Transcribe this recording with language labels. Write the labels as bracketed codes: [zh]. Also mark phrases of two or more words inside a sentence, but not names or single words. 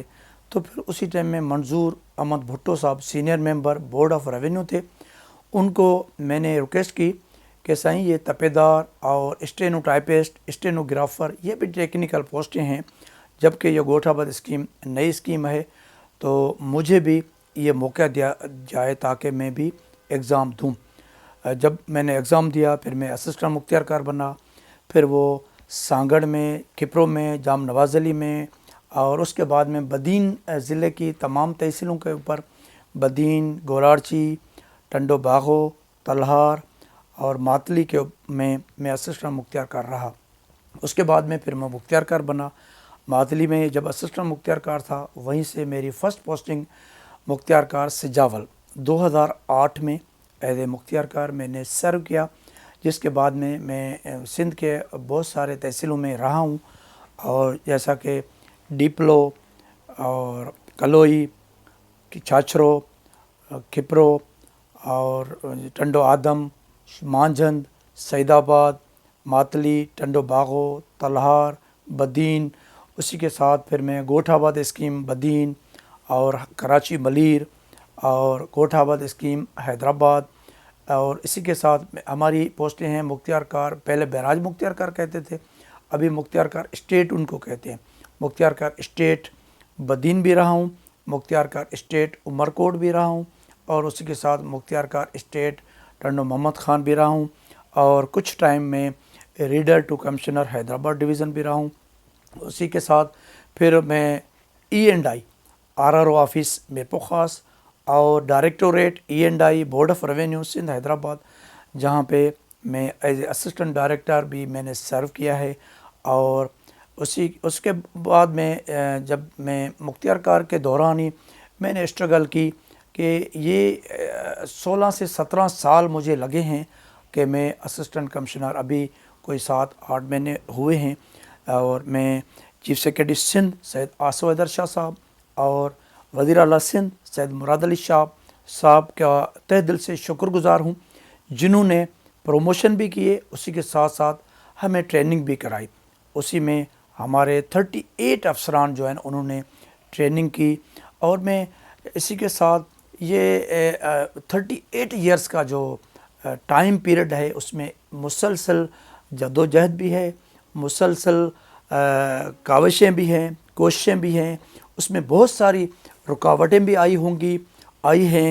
[ur] تو پھر اسی ٹائم میں منظور احمد بھٹو صاحب [en] senior member Board of Revenue [ur] تھے، ان کو میں نے ریکویسٹ کی کہ سائیں یہ تپیدار اور سٹینوٹائپسٹ، سٹینوگرافر، یہ بھی ٹیکنیکل پوسٹیں ہیں، جبکہ یہ گوٹھ آباد سکیم نئی سکیم ہے، تو مجھے بھی یہ موقع دیا جائے تاکہ میں بھی ایگزام دوں. جب میں نے ایگزام دیا، پھر میں اسسٹنٹ مختیارکار بنا، پھر وہ سانگھڑ میں، کھپرو میں، جام نواز علی میں، اور اس کے بعد میں بدین ضلعے کی تمام تحصیلوں کے اوپر بدین، گورارچی، ٹنڈو باگو، تلہار اور ماتلی کے میں میں اسسٹنٹ مختیارکار رہا. اس کے بعد میں پھر میں مختیارکار بنا۔ ماتلی میں جب اسسٹنٹ مختیارکار تھا، وہیں سے میری [en] first posting [ur] مختیارکار سجاول 2008 میں [en] as a [ur] مختیارکار میں نے سرو کیا، جس کے بعد میں میں سندھ کے بہت سارے تحصیلوں میں رہا ہوں، اور جیسا کہ ڈپلو اور کلوئی، چھاچھرو، کھپرو اور ٹنڈو آدم، مانجھند، سعیدآباد، ماتلی، ٹنڈو باگو، تلہار، بدین, اسی کے ساتھ پھر میں گوٹھ آباد سکیم بدین اور کراچی ملیر اور گوٹھ آباد سکیم حیدرآباد، اور اسی کے ساتھ ہماری پوسٹیں ہیں مختیارکار، پہلے بیراج مختیارکار کہتے تھے، ابھی مختیارکار سٹیٹ ان کو کہتے ہیں. مختیارکار سٹیٹ بدین بھی رہا ہوں، مختیارکار سٹیٹ عمرکوٹ بھی رہا ہوں، اور اسی کے ساتھ مختیارکار سٹیٹ ٹنڈو محمد خان بھی رہا ہوں، اور کچھ ٹائم میں [en] reader to Commissioner Hyderabad Division [ur] بھی رہا ہوں. اسی کے ساتھ پھر میں E&I RRO آفس میرپور خاص اور ڈائریکٹوریٹ E&I بورڈ آف ریونیو سندھ حیدرآباد، جہاں پہ میں [en] as assistant director [ur] بھی میں نے سرو کیا ہے. اور اس کے بعد میں جب میں مختیارکار کے دوران ہی میں نے سٹرگل کی کہ یہ 16 سے 17 سال مجھے لگے ہیں کہ میں [en] assistant commissioner, [ur] ابھی کوئی 7-8 مہینے ہوئے ہیں، اور میں [en] chief secretary [ur] سندھ سید آصف حیدر شاہ صاحب اور وزیر اعلیٰ سندھ سید مراد علی شاہ صاحب کا تہہ دل سے شکرگزار ہوں، جنہوں نے پروموشن بھی کیے، اسی کے ساتھ ساتھ ہمیں ٹریننگ بھی کرائی. اسی میں ہمارے 38 افسران جو ہیں انہوں نے ٹریننگ کی، اور میں اسی کے ساتھ یہ 38 ایئرز کا جو [en] time period [ur] ہے، اس میں مسلسل جدوجہد بھی ہے، مسلسل کاوشیں بھی ہیں، کوششیں بھی ہیں، اس میں بہت ساری رکاوٹیں بھی آئی ہیں.